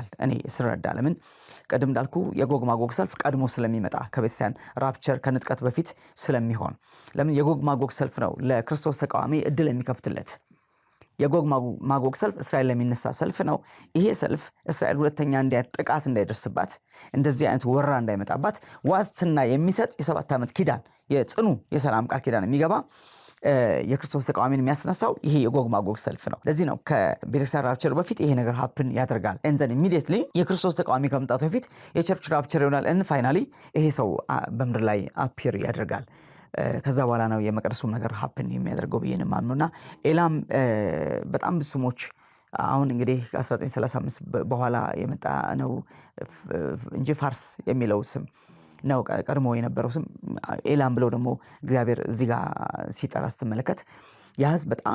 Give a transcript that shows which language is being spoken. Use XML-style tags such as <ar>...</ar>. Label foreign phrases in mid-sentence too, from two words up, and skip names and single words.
<am>እኔ ስረዳ። ለምን ቀደም እንዳልኩ የጎግ ማጎግ ሰልፍ ቀድሞ ስለሚመጣ ከቤተክርስቲያን ራፕቸር ከንጥቀት በፊት ስለሚሆን፣ ለምን የጎግ ማጎግ ሰልፍ ነው ለክርስቶስ ተቃዋሚ እድል የሚከፍትለት። የጎግ ማጎግ ሰልፍ እስራኤል ለሚነሳ ሰልፍ ነው። ይሄ ሰልፍ እስራኤል ሁለተኛ ጥቃት እንዳይደርስባት፣ እንደዚህ አይነት ወረራ እንዳይመጣባት ዋስትና የሚሰጥ የ7 ዓመት ኪዳን የጽኑ የሰላም ቃል ኪዳን የሚገባ የክርስቶስ ተቃዋሚን የሚያስነሳው ይሄ የጎግ ማጎግ ሰልፍ ነው። ለዚህ ነው ከቤተክርስቲያን ራፕቸር በፊት ይሄ ነገር ሀፕን ያደርጋል።</am> <en>and then immediately</en> <am>የክርስቶስ ተቃዋሚ ከመምጣቱ በፊት የቸርች ራፕቸር ይሆናል</am> <en>and finally</en> <am>ይሄ ሰው በምድር ላይ አፒር ያደርጋል። ከዛ በኋላ ነው የመቅደሱም ነገር ሀፕን የሚያደርገው ብዬ ነው የማምነውና ኤላም በጣም ብዙ ስሞች አሁን እንግዲህ 1935 በኋላ የመጣ ነው እንጂ ፋርስ የሚለው ስም ነው ቀድሞ የነበረው ስም ኤላም ብለው ደግሞ እግዚአብሔር እዚህ ጋር ሲጠራ ስትመለከት ያ ህዝብ በጣም</am>